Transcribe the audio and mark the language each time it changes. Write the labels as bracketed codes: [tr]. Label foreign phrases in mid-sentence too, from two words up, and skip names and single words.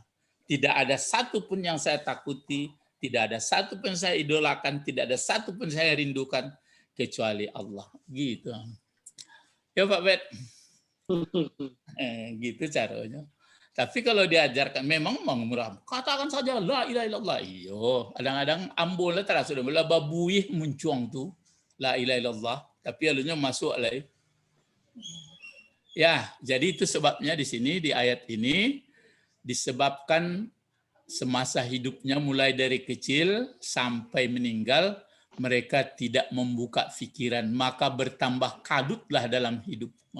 [id] Tidak ada satu pun yang saya takuti, tidak ada satu pun saya idolakan, tidak ada satu pun saya rindukan kecuali Allah. Gitu. Ya Pak Bet, gitu caranya. Tapi kalau diajarkan memang murah. Katakan saja [ar] لا إله إلا الله. [min] Iyo, kadang-kadang ambon lah terasa sudah babuih muncuang tu [ar] لا إله إلا الله. [id] Tapi alunya masuk lah. Ya, jadi itu sebabnya di sini di ayat ini disebabkan semasa hidupnya mulai dari kecil sampai meninggal mereka tidak membuka pikiran, maka bertambah kadutlah dalam hidup.